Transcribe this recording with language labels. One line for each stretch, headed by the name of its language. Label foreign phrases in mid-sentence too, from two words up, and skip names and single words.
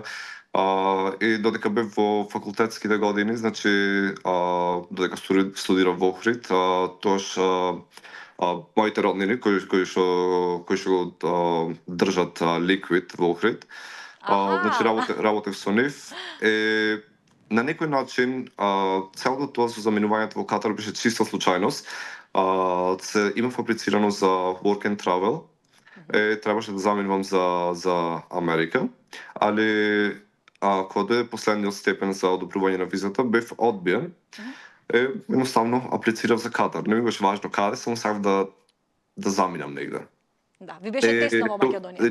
Macedonian: И додека бев во факултетските години, значи, додека студирав во Охрид, тоаш моите роднини кои што го држат Ликвид во Охрид, значи работев со нив. На некој начин целото тоа со заминувањето во Катар беше чиста случајност. Имав аплицирано за work and travel требаше да заминувам за Америка, али кога дојде последниот степен за одобрување на визата, бев одбиен. Едноставно аплицирав за Катар. Не ми беше важно каде, само сакав да заминам негде. Да, ви беше тесно во Македонија.